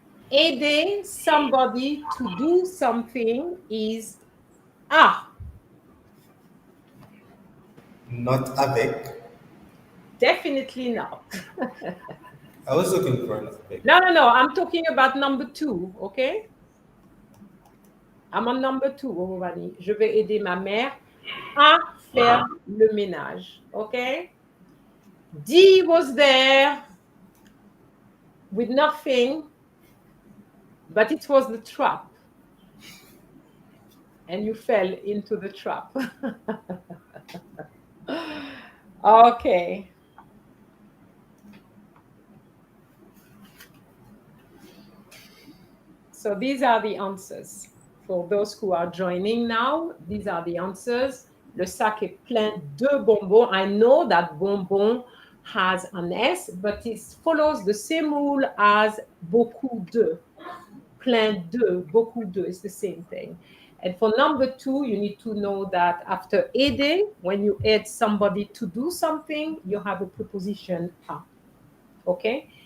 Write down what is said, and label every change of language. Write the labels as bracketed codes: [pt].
[en] Aider somebody to do something is Ah, Not avec. definitely not. I was looking for an avec. No. I'm talking about number 2, okay? I'm on number 2, Romani. [fr] Je vais aider ma mère à faire le ménage, okay? [en] D was there with nothing, but it was the trap. And you fell into the trap. Okay. So these are the answers. For those who are joining now, these are the answers. [fr] Le sac est plein de bonbons. [en] I know that bonbon has an S, but it follows the same rule as beaucoup de. [fr] Plein de, beaucoup de, [en] it's the same thing. And for number 2, you need to know that after aider, when you aid somebody to do something, you have a preposition a. Okay?